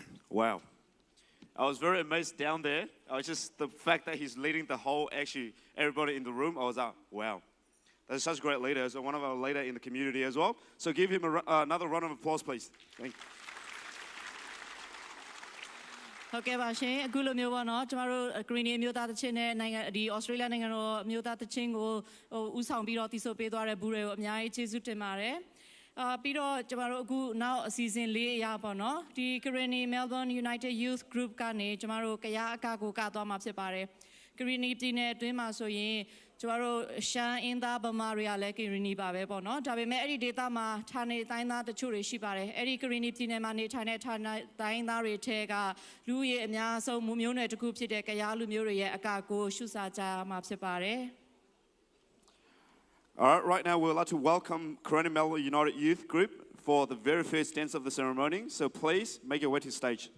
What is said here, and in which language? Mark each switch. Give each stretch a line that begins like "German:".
English: Wow. I was very amazed down there. I was just, the fact that he's leading the whole, actually, everybody in the room, I was like, wow. That's such a great leader. So one of our leader in the community as well. So give him another round of applause, please. Thank you.
Burmese: ဟုတ်ကဲ့ပါရှင်အခုလိုမျိုးပေါ့နော်ကျမတို့ Karenni အမျိုးသားတချင်းနဲ့နိုင်ငံဒီ Australia နိုင်ငံတော်အမျိုးသားတချင်းကိုဥဆောင်ပြီးတော့တည်ဆိုပေးသွားတဲ့ဘူးတွေကိုအများကြီးကျေးဇူးတင်ပါတယ် ပြီးတော့ကျမတို့အခုနောက်အစီအစဉ်လေးအရာပေါ့နော်ဒီ Karenni Melbourne United Youth Group ကနေကျမတို့ကရအကကိုကသွားမှာဖြစ်ပါတယ် Karenni ပြည်နယ်အတွင်းမှာဆိုရင်ကျမတို့ရှမ်းအင်းသားဗမာတွေကလည်း Karenni ပါပဲပေါ့နော်ဒါပေမဲ့အဲ့ဒီဒေသမှာဌာနေတိုင်းသားတချို့တွေရှိပါတယ်အဲ့ဒီ Karenni ပြည်နယ်မှာနေထိုင်တဲ့ဌာနေတိုင်းသားတွေထဲကလူရည်အများဆုံးမျိုးနွယ်တစ်ခုဖြစ်တဲ့ကရလူမျိုးတွေရဲ့အကကိုရှုစားကြရမှာဖြစ်ပါတယ်
English: All right, right now we'd like to welcome Karenni Melbourne United Youth Group for the very first dance of the ceremony. So please make your way to the stage.